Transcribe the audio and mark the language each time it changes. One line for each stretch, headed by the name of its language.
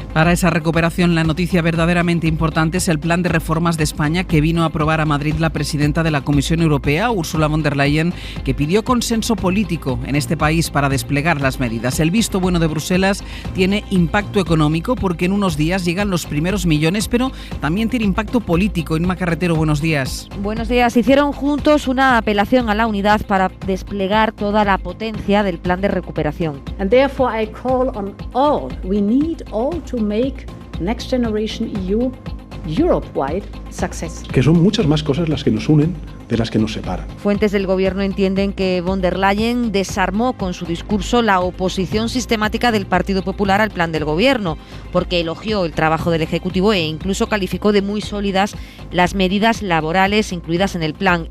Spanish: Para esa recuperación, la noticia verdaderamente importante es el plan de reformas de España que vino a aprobar a Madrid la presidenta de la Comisión Europea, Ursula von der Leyen, que pidió consenso político en este país para desplegar las medidas. El visto bueno de Bruselas tiene impacto económico porque en unos días llegan los primeros millones, pero también tiene impacto político. Inma Carretero, buenos días. Buenos días. Hicieron juntos una apelación a la unidad para desplegar toda la potencia del plan de recuperación.
English: And therefore I call on all. We need all to make Next Generation EU Europe-wide success.
Spanish: Que son muchas más cosas las que nos unen de las que nos separan. Fuentes del gobierno entienden que von der Leyen desarmó con su discurso la oposición sistemática del Partido Popular al plan del gobierno, porque elogió el trabajo del Ejecutivo e incluso calificó de muy sólidas las medidas laborales incluidas en el plan.